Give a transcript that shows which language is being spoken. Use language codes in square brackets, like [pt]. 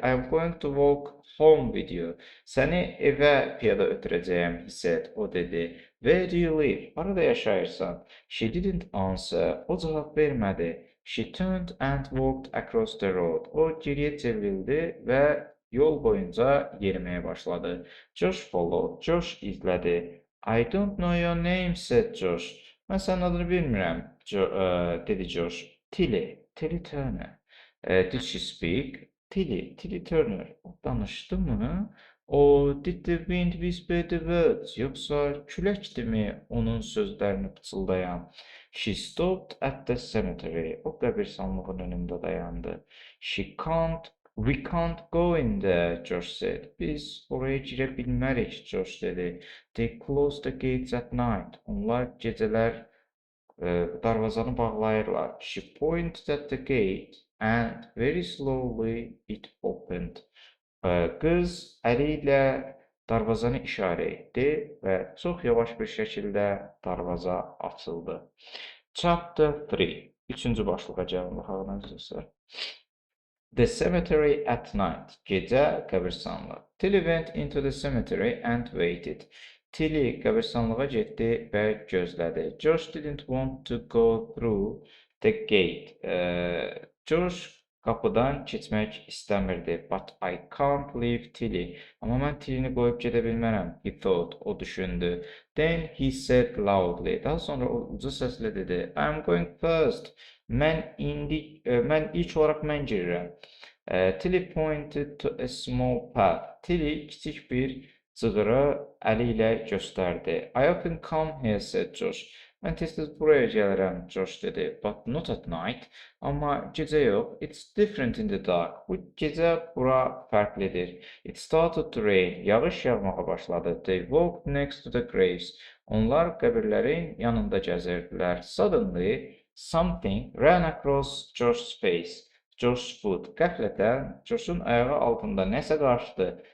[en] I am going to walk home with you. [az] Səni evə piyada ötürəcəyəm, [en] he said. [az] O dedi. [en] Where do you live? [az] Harada yaşayırsan? [en] She didn't answer. [az] O cavab vermədi. [en] She turned and walked across the road. [az] O geriyə çevrildi və yol boyunca yeriməyə başladı. [en] Josh followed. Josh [az] izlədi. [en] I don't know your name, said Josh. [az] Mən sənin adını bilmirəm, dedi Josh. [en] Tilly Turner. Did she speak? [az] Tilly Turner. O danışdı mı? [en] O did the wind whisper the words? [az] Yoksa küləkdimi onun sözlərini pıçıldayan? [en] She stopped at the cemetery. [az] O qəbirstanlığın önündə dayandı. [en] We can't go in there, Josh said. [az] Biz oraya girə bilmərik, Josh dedi. [en] They close the gates at night. [az] Onlar gecələr darvazanı bağlayırlar. [en] She pointed at the gate and very slowly it opened. [az] Qız əli ilə darvazanı işarə etdi və çox yavaş bir şəkildə darvaza açıldı. [en] Chapter 3. [az] Üçüncü başlığa gəlin baxaq nəzərsə. [en] The cemetery at night. [az] Gecə qəbirstanlığı. [en] Tilly went into the cemetery and waited. [az] Tilly qəbirstanlığa getdi və gözlədi. [en] Josh didn't want to go through the gate. [az] Josh qapıdan keçmək istəmirdi. [en] But I can't leave Tilly. [az] Amma mən Tilly-ni qoyub gedə bilmərəm, [en] he thought. [az] O düşündü. [en] Then he said loudly. [az] Daha sonra o uca səslə dedi. [en] I'm going first. [az] Mən ilk olaraq mən girirəm. [en] Tilly pointed to a small path. [az] Tilly kiçik bir cığırı əli ilə göstərdi. [en] I often come here, said Josh. [az] Mən tez-tez buraya gəlirəm, Josh dedi. [en] But not at night. [az] Amma gecə yox. [en] It's different in the dark. [az] Bu gecə bura fərqlidir. [en] It started to rain. [az] Yağış yağmağa başladı. [en] They walked next to the graves. [az] Onlar qəbirlərin yanında gəzirdilər. [en] Suddenly, something ran across Josh's face. Josh's foot. [az] Qəflətən Josh'un ayağı altında nəsə qaçdı.